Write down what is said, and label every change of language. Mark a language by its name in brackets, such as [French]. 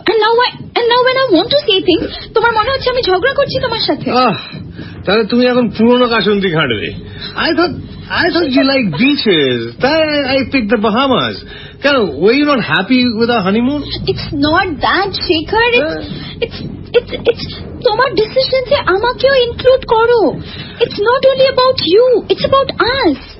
[English] And now when I want to say things, [Bangla] তোমার মনে হচ্ছে আমি ঝগড়া করছি তোমার সাথে। তাহলে তুমি এখন পুরনো কাসন্তি ঘাঁটবে। [English] I thought you like beaches. I picked the Bahamas. Were you not happy with our honeymoon? It's not that, Shekhar. It's [Bangla] তোমার ডিসিশন যে আমাকেও ইনক্লুড করো। [English] It's not only about you, it's about us.